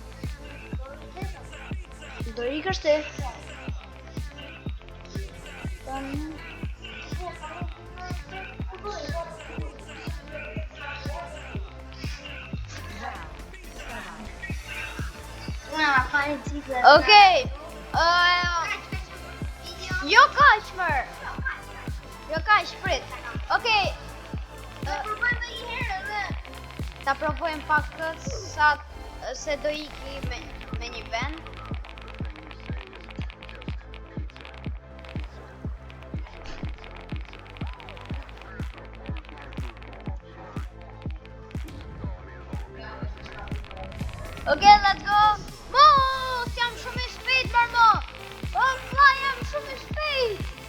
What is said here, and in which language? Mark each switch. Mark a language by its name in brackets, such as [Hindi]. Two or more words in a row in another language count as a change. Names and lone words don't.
[Albanian] Do ikësh ti? Okej. Jo kaq mër. Jo kaq, prit. Okej. Ta provojmë pak se do iki me një vend. [English] Okay, let's go. [Albanian] Mos, jam shumë i shpejt mërmo. Jam shumë i shpejt.